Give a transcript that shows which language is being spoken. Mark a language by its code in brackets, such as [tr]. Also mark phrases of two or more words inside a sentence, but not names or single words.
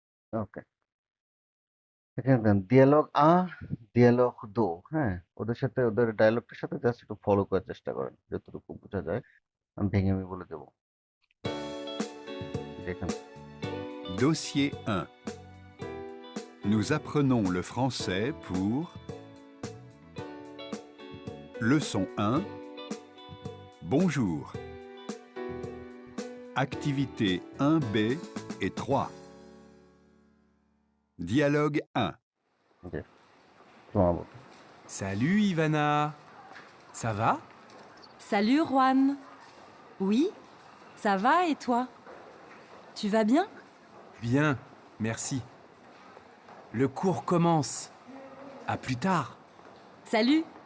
[bn] ওকে, এখানে দেন dialogue 1, dialogue 2, হ্যাঁ? ওদের সাথে ওদের ডায়ালগটার সাথে জাস্ট একটু ফলো করার চেষ্টা করেন। যতটুকু বোঝা যায়। আমি ভেঙে ভেঙে বলে দেব। যেখানে [fr] Dossier 1. Nous apprenons le français pour Leçon 1. Bonjour. Activités 1B et 3. Dialogue 1. [bn] যে তোমার বলো। [fr] Salut Ivana. Ça va? Salut Juan. Oui, ça va et toi? Tu vas bien? Bien, merci. Le cours commence. À plus tard. Salut.